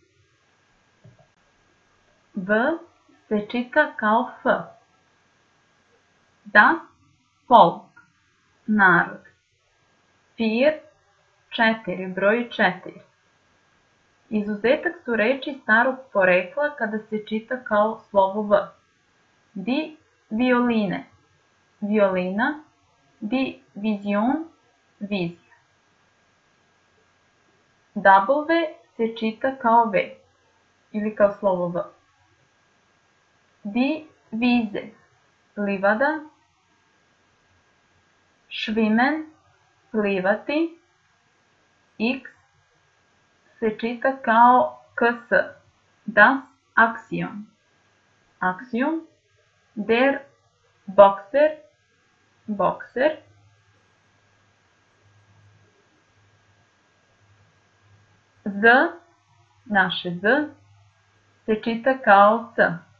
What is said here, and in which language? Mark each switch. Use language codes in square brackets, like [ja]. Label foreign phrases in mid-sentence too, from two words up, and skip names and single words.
[sr] V se čita kao F. [de] Das Volk, [sr] narod. Vier, 4, broj 4. Izuzetak su reči starog porekla kada se čita kao slovo V. [de] Die Violine, violina. Die Vision, [sr] vizija. W se čita kao V ili kao slovo V. [de] Die Wiese, livada. Schwimmen, [sr] plivati. X se čita kao KS, [de] das Axiom. Axiom. Der Boxer, [sr] bokser. Z, naše Z, se čita kao C.